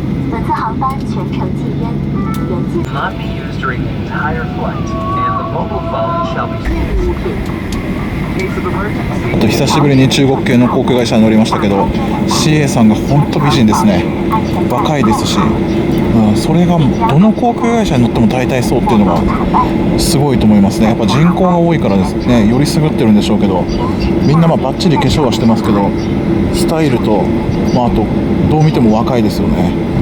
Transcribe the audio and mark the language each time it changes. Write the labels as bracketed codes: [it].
[zh] 本次航班全程禁烟，严禁 [en] not be used during the entire flight, and the mobile phone shall be [zh] 物品。 [ja] あと久しぶりに中国系の航空会社に乗りましたけど、 CA さんが本当美人ですね。若いですし、それがどの航空会社に乗っても大体そうっていうのがすごいと思いますね。やっぱ人口が多いからですね、より優ってるんでしょうけど、みんなバッチリ化粧はしてますけど、スタイルと、あとどう見ても若いですよね。